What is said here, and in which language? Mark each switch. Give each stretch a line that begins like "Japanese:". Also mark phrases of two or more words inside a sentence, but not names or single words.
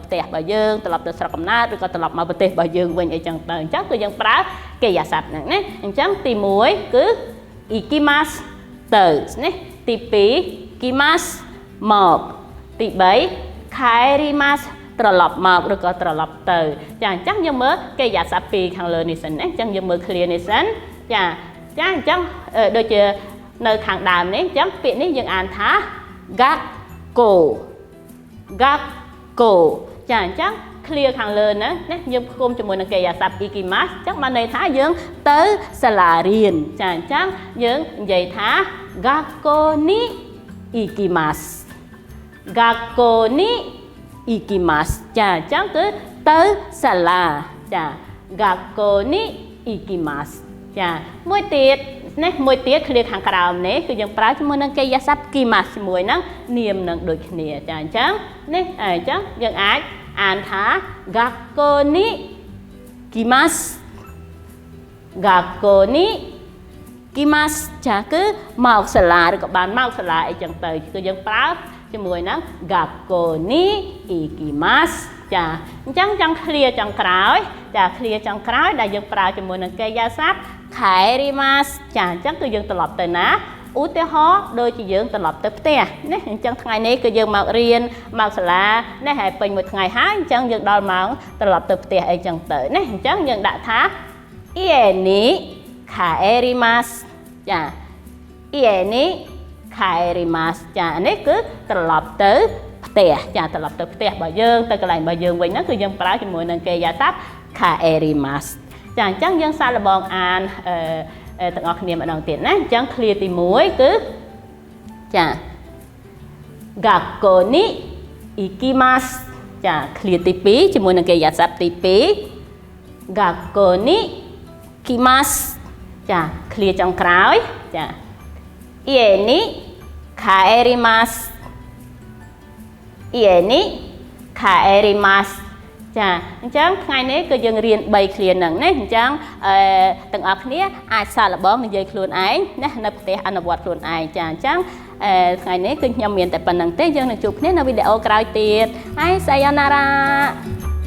Khmer: ផ្ទះរបស់យើងត្រឡប់ទៅស្រុកកំណើតឬក៏ត្រឡប់មកប្រទេសរបស់យើងវិញអីចឹងទៅអញ្ចឹងគឺយើងប្រើកិរិយាសព្ទហ្នឹងណាអញ្ចឹងទី1គឺ ikimas ទៅនេះទី2 kimas មកទី3 kaerimas ត្រឡប់មកឬក៏ត្រឡប់ទៅចាអញ្ចឹងយើងមើលកិរិយាសព្ទពីរខាងលើនេះសិនណាអញ្ចឹងយើងមើល clear នេះសិនចាអញ្ចឹងដូចជានៅខាងដើមនេះអញ្ចឹងពាក្យនេះយើងអានថា gakko gakko ចាអញ្ចឹង clear ខាងលើហ្នឹងណាយើងផ្គុំជាមួយនឹងកិរិយាសព្ទ ikimas អញ្ចឹងបានន័យ ថាយើងទៅសាលារៀនចាអញ្ចឹងយើងនិយាយថា
Japanese: 学校に行きます 学校に行きます
Khmer: ចាអញ្ចឹងគឺទៅសាលាចា
Japanese: 学校に行きます
Khmer: ចាមួយទៀតនេះមួយទៀតឃ្លាខាងក្រោមនេះគឺយើងប្រើជាមួយនឹងកិរិយាសព្ទ kimas ជាមួយនឹងនាមនឹងដូចគ្នាចា អញ្ចឹងនេះអញ្ចឹងយើងអាចអានថា
Japanese: 学校に来ます 学校に来ます
Khmer: ចាគឺមកសាលាឬក៏បានមកសាលាអីចឹងទៅគឺយើងប្រើជាមួយនឹង
Japanese: 学校に行きます
Khmer: ចាអញ្ចឹងចង់ឃ្លាចុងក្រោយចាឃ្លាចុងក្រោយដែលយើងប្រើជាមួយនឹងកិរិយាសព្ទ kaerimas ចាអញ្ចឹងគឺយើងត្រឡប់ទៅណាឧទាហរណ៍ដូចជាយើងត្រឡប់ទៅផ្ទះណាអញ្ចឹងថ្ងៃនេះគឺយើងមករៀនមកសាលាណាហើយពេញមួយថ្ងៃហើយអញ្ចឹងយើងដល់ម៉ោងត្រឡប់ទៅផ្ទះអី ចឹងទៅណាអញ្ចឹងយើងដាក់ថា
Japanese: 家に帰ります
Khmer: ចា
Japanese: 家に帰ります
Khmer: ចានេះគឺត្រឡប់ទៅ ផ្ទះចាត្រឡប់ទៅផ្ទះរបស់យើងទៅកន្លែងរបស់យើងវិញហ្នឹងគឺយើងប្រើជាមួយនឹងកិរិយាសព្ទ kaerimas ចាអញ្ចឹងយើងសាកល្បងអានទាំងអស់គ្នាម្ដងទៀតណាអញ្ចឹង clear ទី1គឺចា
Japanese: 学校に行きます
Khmer: ចា clear ទី2ជាមួយនឹងកិរិយាសព្ទទី2
Japanese: 学校に来ます
Khmer: ចា clear ចុងក្រោយចា
Japanese: 家に帰ります家に帰ります
Khmer: ចាអញ្ចឹងថ្ងៃនេះគឺយើងរៀន3 clear ហ្នឹងណាអញ្ចឹងទាំងអស់គ្នាអាចសាកល្បងនិយាយខ្លួនឯងណានៅផ្ទះអនុវត្តខ្លួនឯងចាអញ្ចឹងថ្ងៃនេះគឺខ្ញុំមានតែប៉ុណ្្នឹងទេយើងនឹងជួបគ្នានៅវីដេអូក្រោយទៀតហើយ sayonara